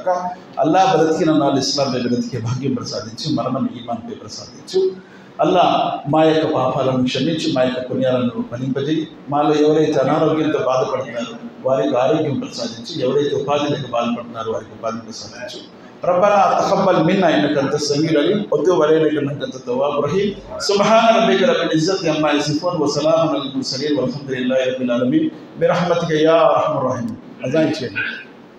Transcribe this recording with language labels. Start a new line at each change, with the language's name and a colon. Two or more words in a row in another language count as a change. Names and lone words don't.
Telugu: అల్లాహ్ బ్రతికిన నాళ్ళు ఇస్లాంపై బ్రతికే భాగ్యం ప్రసాదించు, మరణం ఈమాన్పై ప్రసాదించు. అల్లా మా యొక్క పాపాలను క్షమించు, మా యొక్క పుణ్యాలను ఫలింపజేయి. మాలో ఎవరైతే అనారోగ్యంతో బాధపడుతున్నారో వారికి ఆరోగ్యం ప్రసాదించు, ఎవరైతే ఉపాధి లేక బాధపడుతున్నారో వారికి ఉపాధి ప్రసాదించు.
Arabic: ربنا تقبل منا انك انت السميع العليم وتب علينا انك انت التواب الرحيم. سبحان ربك رب العزه عما يصفون وسلام على المرسلين والحمد لله رب العالمين برحمتك يا ارحم الراحمين.